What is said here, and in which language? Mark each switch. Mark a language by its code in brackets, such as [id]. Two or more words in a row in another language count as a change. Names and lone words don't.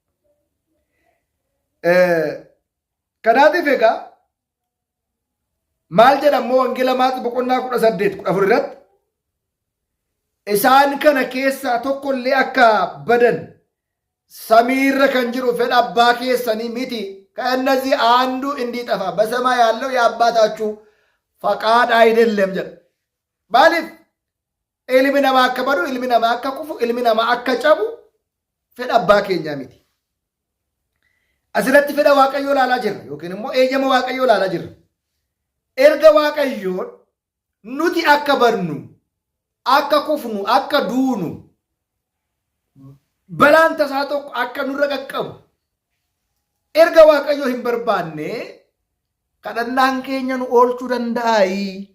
[om] Kanaatiif egaa maal jedhamoo wangeela Maatewos boqonnaa 18:14 irratti isaan kana keessaa tokkollee akka badan samiirra kan jiru fedha abbaa keessanii miti. [am] ከእነዚህ አንዱ እንዲጠፋ በሰማይ ያለው የአባታችሁ ፈቃድ አይደለም [om] ጀለ ማሊፍ ilmi namaa akka badu ilmi namaa akka kufu ilmi namaa akka cabu fedha abbaa keenya miti. Asirratti fedha Waaqayyoo ilaalaa jirra yookiin immoo eeyyama Waaqayyoo ilaalaa jirra. Erga Waaqayyoon nuti akka badnu akka kufnu akka duunu balaan tasaa tokko akka nurra qaqqabu erga Waaqayyoo hin barbaanne kadhannaan keenya nu oolchuu danda'aayi.